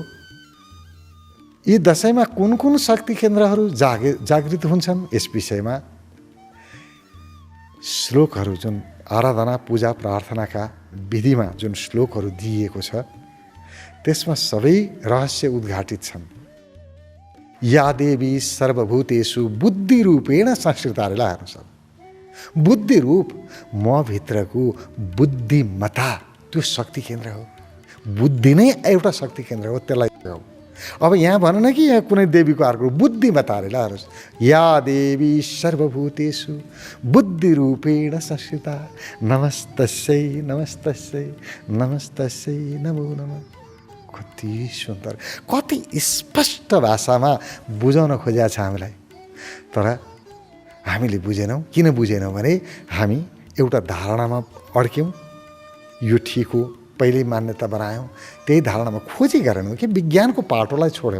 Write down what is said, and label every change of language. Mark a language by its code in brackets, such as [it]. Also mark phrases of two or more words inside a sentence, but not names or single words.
[ne] यी दशैंमा कुन कुन शक्ति केन्द्रहरू जागृत हुन्छन् यस विषयमा श्लोकहरू, जुन आराधना पूजा प्रार्थनाका विधिमा जुन श्लोकहरू दिइएको छ त्यसमा सबै रहस्य उद्घाटित छन्। [sa] या देवी सर्वभूतेषु बुद्धि रूपेण संस्कृता। [ne] हेर्नुहोस्, बुद्धि रूप म भित्रको बुद्धिमता त्यो शक्ति केन्द्र हो। बुद्धि नै एउटा शक्ति केन्द्र हो, त्यसलाई हो। अब यहाँ भन न कि यहाँ कुनै देवीको अर्को बुद्धिमता अरे। ल हेर्नुहोस्, [sa] या देवी सर्वभूतेषु बुद्धि रूपेण संस्कृता नमस्तस्यै नमस्तस्यै नमस्तस्यै नमो नमः। [ne] कति सुन्दर, कति स्पष्ट भाषामा बुझाउन खोजेको छ हामीलाई। तर हामीले बुझेनौँ। किन बुझेनौँ भने हामी एउटा धारणामा अड्क्यौँ। यो ठिक हो, पहिल्यै मान्यता बनायौँ, त्यही धारणामा खोजी गरेनौँ कि विज्ञानको पाटोलाई छोड्यौँ।